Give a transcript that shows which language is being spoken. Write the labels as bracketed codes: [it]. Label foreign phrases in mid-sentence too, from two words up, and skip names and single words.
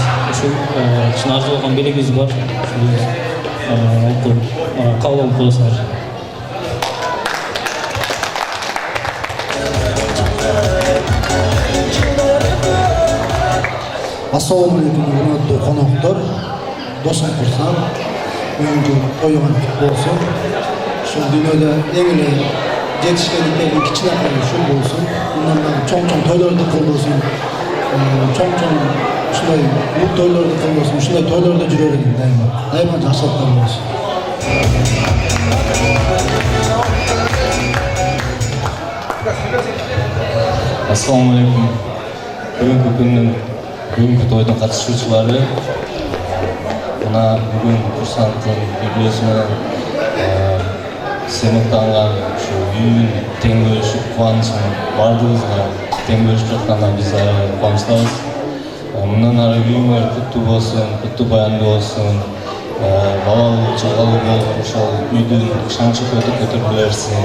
[ky] Ушул чын арзуулган белегибиз бар. Ушул кабыл алып коесуңар. [ar] السلام عليكم, [uz] hurmatli qonoqlar, do'stlar, kursant, bugungi to'ygan bo'lsin. Shu dunyoda eng yetishganliklarning kichkinalari shu bo'lsin. Undan cho'ng-cho'ng to'ylarni qilsin. Cho'ng-cho'ng shunday bu to'ylarni qilsin, shunday to'ylarda yuraverin dayman. Dayman yaxshiliklar bo'lsin. [ar] السلام عليكم. [uz] Bugungi kunning [ky] бүгүнкү тойдун катышуучулары, мына бүгүн курсанттын юбилейси менен сыймыктанган ушу үйүн тең бөлүшүп, кубанычын баардыгыбызга тең бөлүшүп жаткандан биз аябай кубанычтабыз. Мындан ары үйүңөр куттуу болсун, куттуу баяндуу болсун, балалуу, чалгалуу болуп, ошол үйдүн шаң-шөкөтү көтөрүлө берсин.